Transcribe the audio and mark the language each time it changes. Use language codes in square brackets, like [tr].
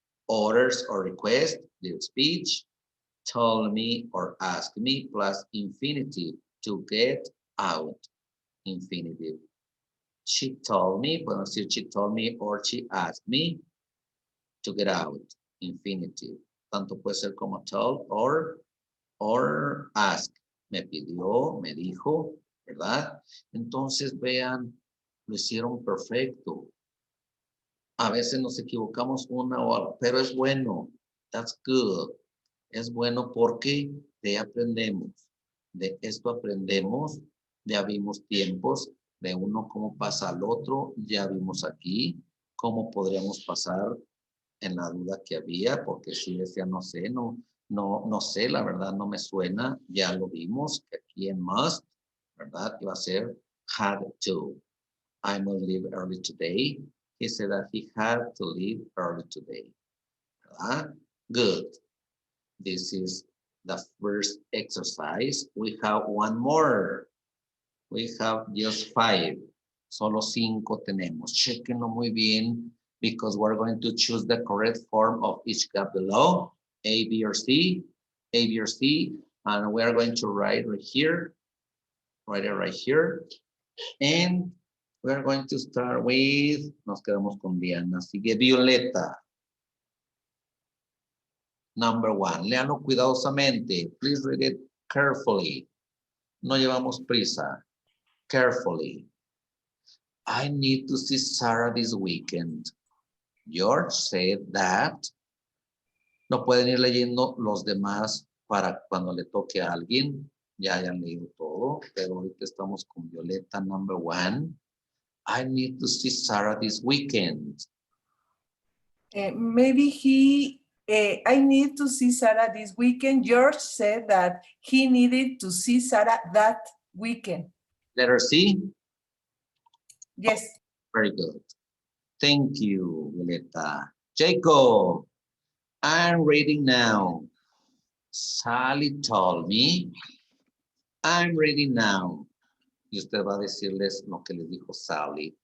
[en] Orders or request, the speech, told me or asked me plus infinitive, to get out, infinitive. She told me, bueno, si she told me or she asked me to get out, infinitive. [es] Tanto puede ser como told or ask. Me pidió, me dijo, ¿verdad? Entonces vean, lo hicieron perfecto. A veces nos equivocamos una hora, pero es bueno. That's good. Es bueno porque de aprendemos. De esto aprendemos. Ya vimos tiempos de uno cómo pasa al otro. Ya vimos aquí cómo podríamos pasar en la duda que había, porque si decía no sé, no sé, la verdad no me suena. Ya lo vimos que aquí en must, ¿verdad? Iba a ser had to. [en] I must leave early today. He said that he had to leave early today. Good. This is the first exercise. We have one more. We have just 5. Solo 5 tenemos. Chequenlo muy bien because we're going to choose the correct form of each gap below. A, B, or C. A, B, or C. And we are going to write right here. Write it right here. And we're going to start with, nos quedamos con Diana, sigue Violeta. [es] Number 1, léalo cuidadosamente. [en] Please read it carefully. No llevamos prisa. Carefully. I need to see Sarah this weekend. George said that. [es] No pueden ir leyendo los demás para cuando le toque a alguien. Ya hayan leído todo, pero ahorita estamos con Violeta, number 1. [en] I need to see Sarah this weekend. Maybe I need to see Sarah this weekend. George said that he needed to see Sarah that weekend. Letter C? Yes. Very good. Thank you, Violeta. Jacob, I'm reading now. Sally told me I'm ready now. [es] Y usted va a decirles lo que les dijo Sally.